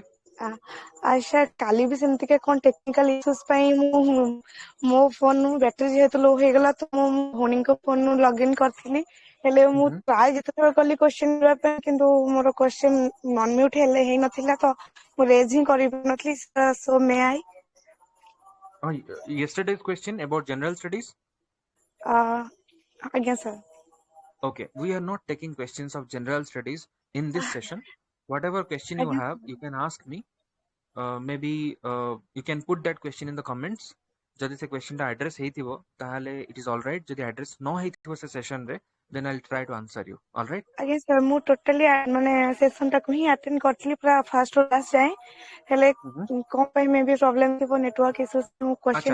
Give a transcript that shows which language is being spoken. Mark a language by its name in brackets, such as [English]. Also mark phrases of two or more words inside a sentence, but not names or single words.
[Odia] ଆଚ୍ଛା, କାଲି ବି ସେମିତିକା କଣ [English] technical issues [Odia] ପାଇଁ ମୁଁ ମୋ [English] phone battery [Odia] ଯେହେତୁ ଲୋ ହେଇଗଲା ତ ମୁଁ ଭଉଣୀଙ୍କ ଫୋନରୁ ଲଗଇନ କରିଥିଲି, ହେଲେ ମୁଁ ଟ୍ରାଏ ଯେତେବେଳେ କଲି କ୍ୱେଶ୍ଚନ କରିବା ପାଇଁ କିନ୍ତୁ ମୋର [English] question unmute [Odia] ହେଲେ ହେଇନଥିଲା ତ ମୁଁ ରେଜ ହିଁ କରିପାରୁନଥିଲି। [English] so may I yesterday's question about general studies. [Odia] ଆଜ୍ଞା ସାର୍। [English] Okay, we are not taking questions of general studies in this session. Whatever question you [Odia] ଆଜ୍ଞା [English] have, you can ask me. Maybe you can put that question in the comments. [Odia] ଯଦି ସେ କ୍ୱେଶ୍ଚନଟା ଆଡ୍ରେସ୍ ହେଇଥିବ ତାହେଲେ [English] it is all right, [Odia] ଯଦି ଆଡ୍ରେସ୍ ନ ହେଇଥିବ ସେ ସେସନରେ [English] then I will try to answer you. all right? [Odia] ଆଜ୍ଞା ସାର୍, ମୁଁ ଟୋଟାଲି ମାନେ ସେସନ ଟାକୁ ହିଁ ଆଟେଣ୍ଡ କରିଥିଲି ପୁରା ଫାର୍ଷ୍ଟ ରୁ ଲାଷ୍ଟ ଯାଏଁ, ହେଲେ କଣ ପାଇଁ ମେ ବି ପ୍ରୋବ୍ଲେମ ଥିବ, [English] network issue, [Odia] ମୁଁ ଆଚ୍ଛା,